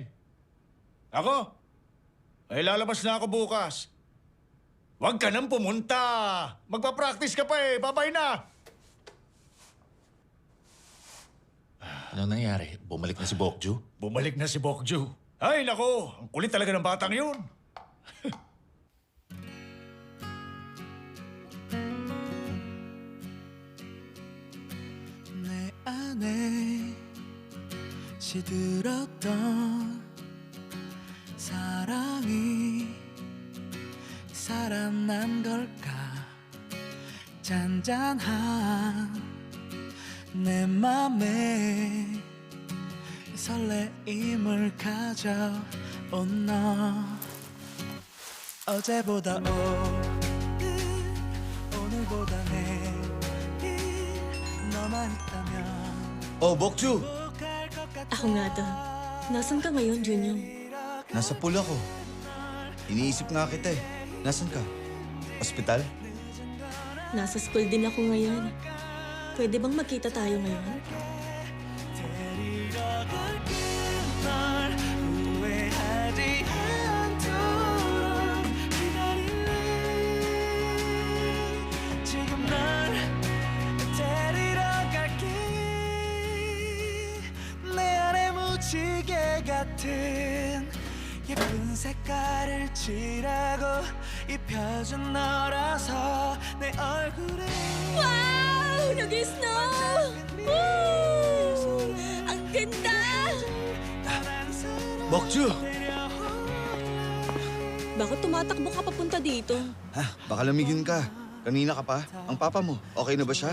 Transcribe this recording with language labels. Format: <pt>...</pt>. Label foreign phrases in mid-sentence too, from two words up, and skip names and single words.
<tl>Ako? Ay lalabas na ako bukas. Huwag ka nang pumunta. Magpa-practice ka pa eh. Babay na. Anong nangyari? Bumalik na si Bokju? Bumalik na si Bokju. Ay, nako. Ang kulit talaga ng batang yun.</tl> <ko>내 안에 시들었던 사랑이 살아난 걸까 잔잔한 내 맘에 설레임을 가져온 너 어제보다 오늘보다 내일 너만 있다면</ko> <tl>Oh, Bokju! Ako nga to. Nasaan ka ngayon, Junior? Nasa pool ako. Iniisip nga kita eh. Nasaan ka? Ospital? Nasa school din ako ngayon. Pwede bang magkita tayo ngayon?</tl> <ko>데리러 갈게 널 후회하지 않도록 기다릴래 지금 널 데리러 갈게 내 안에 무지개 같은 예쁜 색깔을 칠하고 입혀준 너라서 내 얼굴에</ko> <tl>Wow! Nag-snow! Woo! Ang ganda! Bokju! Bakit tumatakbo ka papunta dito? Ha? Baka lamigin ka. Kanina ka pa? Ang papa mo, okay na ba siya?</tl>